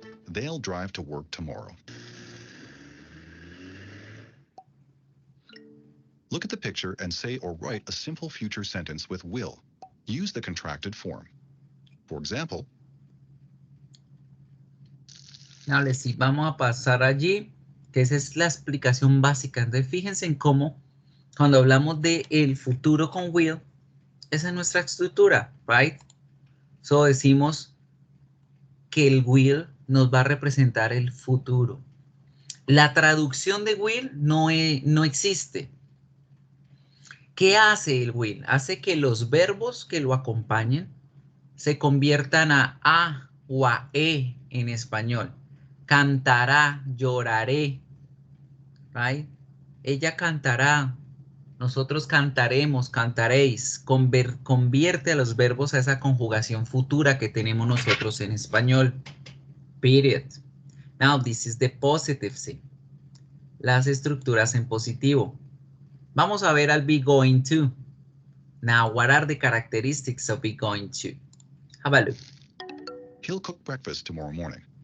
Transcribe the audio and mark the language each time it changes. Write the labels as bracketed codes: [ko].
[en] They'll drive to work tomorrow. Look at the picture and say or write a simple future sentence with will. Use the contracted form. For example, [es] Dale, sí, vamos a pasar allí, que esa es la explicación básica. Entonces fíjense en cómo cuando hablamos de el futuro con will, esa es nuestra estructura, right? So decimos que el will nos va a representar el futuro. La traducción de will no existe. ¿Qué hace el will? Hace que los verbos que lo acompañen se conviertan a o a e en español. Cantará, lloraré, right? Ella cantará, nosotros cantaremos, cantaréis. Convierte a los verbos a esa conjugación futura que tenemos nosotros en español. [en] Period. Now, this is the positive thing. [es] Las estructuras en positivo. Vamos a ver al be going to. [en] Now, what are the characteristics of be going to? Have a look. he'll cook breakfast tomorrow morning.